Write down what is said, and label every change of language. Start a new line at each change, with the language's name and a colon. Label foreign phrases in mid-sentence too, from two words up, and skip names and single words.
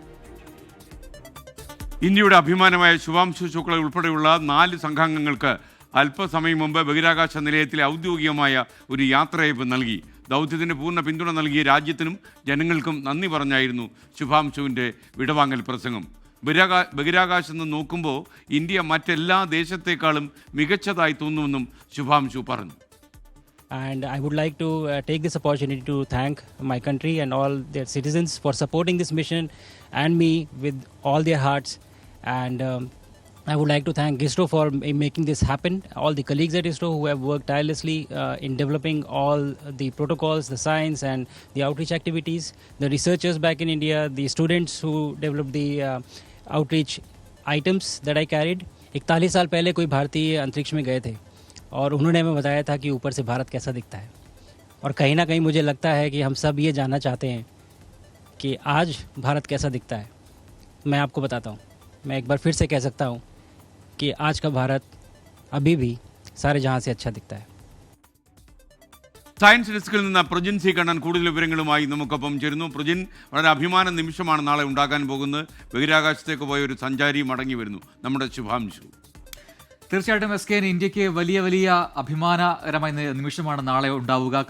Malayalam: ഇന്ത്യയുടെ അഭിമാനമായ ശുഭാംശു ശുക്ല ഉൾപ്പെടെയുള്ള 4 സംഘാംഗങ്ങൾക്ക് അല്പസമയം മുമ്പ് ബഹിരാകാശ നിലയത്തിലെ ഔദ്യോഗികമായ ഒരു യാത്രയയപ്പ് നൽകി. ദൗത്യത്തിന് പൂർണ്ണ പിന്തുണ നൽകിയ രാജ്യത്തിനും ജനങ്ങൾക്കും നന്ദി പറഞ്ഞായിരുന്നു ശുഭാംശുവിൻ്റെ വിടവാങ്ങൽ പ്രസംഗം. ബഹിരാകാശത്ത് നിന്ന് നോക്കുമ്പോൾ ഇന്ത്യ മറ്റെല്ലാ ദേശത്തേക്കാളും മികച്ചതായി തോന്നുമെന്നും ശുഭാംശു പറഞ്ഞു.
English: And I would like to take this opportunity to thank my country and all their citizens for supporting this mission and me with all their hearts. And I would like to thank ISRO for making this happen. All the colleagues at ISRO who have worked tirelessly in developing all the protocols, the science and the outreach activities. The researchers back in India, the students who developed the outreach items that I carried.
Hindi: 41 साल पहले कोई भारतीय अंतरिक्ष में गए थे और उन्होंने हमें बताया था कि ऊपर से भारत कैसा दिखता है. और कहीं ना कहीं मुझे लगता है कि हम सब ये जानना चाहते हैं कि आज भारत कैसा दिखता है. मैं आपको बताता हूँ. मैं एक बार फिर से कह सकता हूँ कि आज का भारत अभी भी सारे जहाँ से अच्छा दिखता है.
Malayalam: സയൻസ് ഡെസ്കിൽ നിന്ന് പ്രജിൻ സി കണ്ണൻ കൂടുതൽ വിവരങ്ങളുമായി നമുക്കൊപ്പം ചേരുന്നു. പ്രജിൻ, വളരെ അഭിമാന നിമിഷമാണ് നാളെ ഉണ്ടാകാൻ പോകുന്നത്. ബഹിരാകാശത്തേക്ക് പോയ ഒരു സഞ്ചാരി മടങ്ങി വരുന്നു, നമ്മുടെ ശുഭാംശു. തീർച്ചയായിട്ടും SK, ഇന്ത്യക്ക് വലിയ അഭിമാനകരമായ നിമിഷമാണ് നാളെ ഉണ്ടാവുക.